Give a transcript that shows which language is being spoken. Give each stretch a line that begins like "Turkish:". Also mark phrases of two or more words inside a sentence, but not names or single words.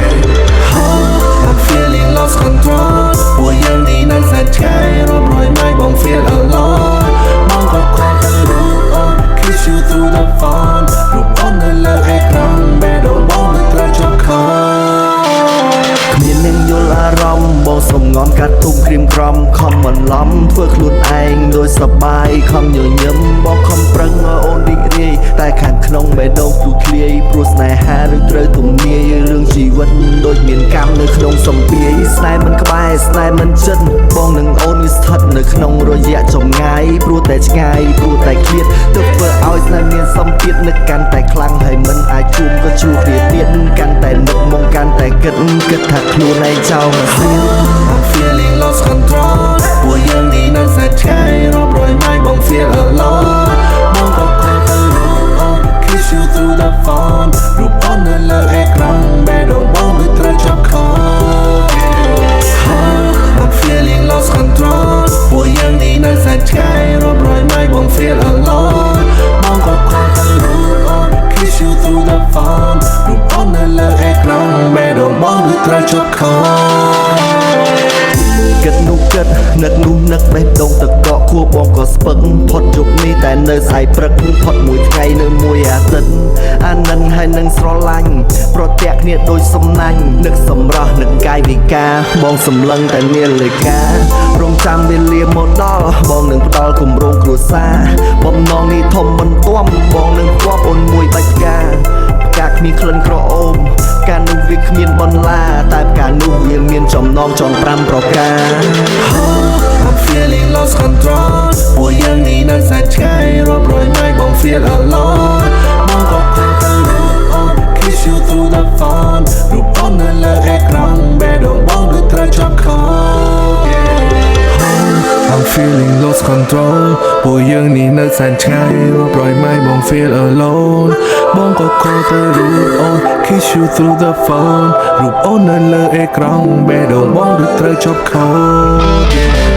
English: I'm feeling lost control
Khmer: ពួកយើងនេះនៅសែនឆ្ងាយរាប់រយម៉ៃបង
English: feel alone
Khmer: បងក៏ខលទៅរូបអូន
English: kiss you through the phone
Khmer: រូបអូននៅលើអេក្រង់បេះដូងបងដូចត្រូវជាប់ code គ្មាននឹងយល់អារម្មណ៍បងសុំងំកាត់ទុំគ្រៀមក្រំខំបន្លំធ្វើខ្លួនឯងដោយសប្បាយខំញញឹមបងខំប្រឹ ងឲ្យអូនរីករាយតែខាងក្នុងបេះដូងព្រុសធ្លាយព្រោះស្នេហាឬត្រូវទំនាយរឿងជីវិតដូចមានកម្មនៅក្នុងសម្ពាយស្នេហ៍មិនក្បែរស្នេហ៍មិនចិត្តបងនឹងអូននេះស្ថិតនៅក្នុងរយៈចម្ងាយព្រោះតែឆ្ងាយព្រោះតែឃ្លាតទើបធ្វើឲ្យស្នេហ៍មានសម្ពាធនឹកកាន់តែខ្លាំងហើយមិនអាចជួបក៏ជួបគ្នាទៀតកាន់តែនឹកមកកាន់តែគិតថាខ្លួនឯងចោលមកស្រៀង
English: I'm feeling lost control
Khmer: ពួកយើងនេះនៅសែនឆ្ងាយរាប់រយម៉ៃបង
English: feel alone
Khmer: បងក៏ខលទៅរូបអូន
English: kiss you through the phone
Khmer: រូបអូននៅលើអេក្រង់បេះដូងបងដូចត្រូវជាប់ code
English: I'm feeling lost control
Khmer: ពួកយើងនេះនៅសែនឆ្ងាយរាប់រយម៉ៃបង
English: feel alone
Khmer: បងក៏ខលទៅរូបអូន
English: kiss you through the phone
Khmer: រូបអូននៅលើអេក្រង់បេះដូងបងដូចត្រូវជាប់ code គិតនោះគិតនឹកនោះនឹកបេះដូងទឹកកកខួរបងក៏ស្ពឹកផុតយប់នេះតែនៅស្អែកព្រឹកផុត មួយថ្ងៃនៅមួយអាទិត្យអានឹងហើយនឹងស្រឡាញ់ប្រទះគ្នាដូចសំណាញ់នឹកសម្រស់នឹកកាយវិការបងសម្លឹងតែនាឡិការងចាំវេលាមកដល់បងនឹងផ្ដល់គម្រោងគ្រួសារបំណងនេះធំមិនទាំបងនឹងគប់អូនមួយបាច់ផ្កាគ្មានក្លិនក្រអូបការនោះវាគ្មានបន្លាតែផ្កានោះវាមានចំណងចង5ប្រការ
English: I'm feeling lost control
Khmer: ពួកយើងនេះនៅសែនឆ្ងាយរាប់រយម៉ៃបង
English: feel alone
Khmer: បងក៏ខលទៅរូបអូន
English: kiss you through the phone
Khmer: រូបអូននៅលើអេក្រង់បេះដូងបងដូចត្រូវជាប់ code
English: I'm feeling lost control
Khmer: ពួកយើងនេះនៅសែនឆ្ងាយរាប់រយម៉ៃបង
English: feel alone
Khmer: បងក៏ខលទៅរូបអូន
English: kiss you through the phone
Khmer: រូបអូននៅលើអេក្រង់បេះដូងបងដូចត្រូវជាប់ code